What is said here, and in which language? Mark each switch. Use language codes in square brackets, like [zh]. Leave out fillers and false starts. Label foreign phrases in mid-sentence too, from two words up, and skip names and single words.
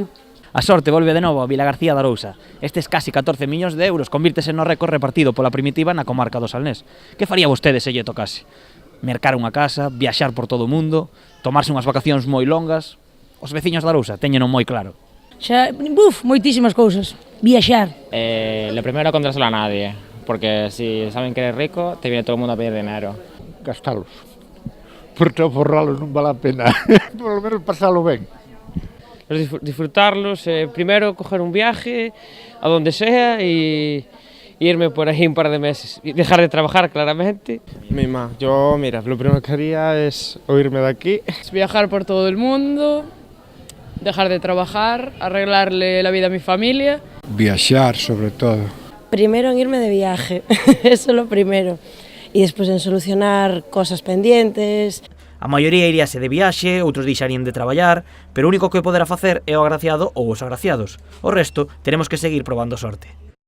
[gl] A sorte volve de novo a Vilagarcía de Arousa. Estes casi 14 millóns de euros convírtese no récord repartido pola primitiva na comarca do Salnés. Que faría vostede se lle tocase? Mercar unha casa, viaxar por todo o mundo, tomarse unhas vacacións moi longas. Os veciños de Arousa teñeno moi claro. Xa, moitísimas cousas. Viaxar. [es] Lo primero contárselo a nadie, porque si saben que eres rico, te viene todo el mundo a pedir dinero. [gl] Gastalos, porque forralos non vale a pena, [es] por lo menos [gl] pasalo ben. [es] Disfrutarlos, primero coger un viaje a donde sea y irme por ahí un par de meses y dejar de trabajar claramente. Mima, yo mira, lo primero que haría es irme de aquí. Viajar por todo el mundo, dejar de trabajar, arreglarle la vida a mi familia. [gl] Viaxar, sobre todo. [es] Primero en irme de viaje, eso lo primero. Y despois en solucionar cosas pendientes. [gl] A maioría iríase de viaxe, outros deixarían de traballar, pero o único que poderá facer é o agraciado ou os agraciados. O resto, teremos que seguir probando sorte.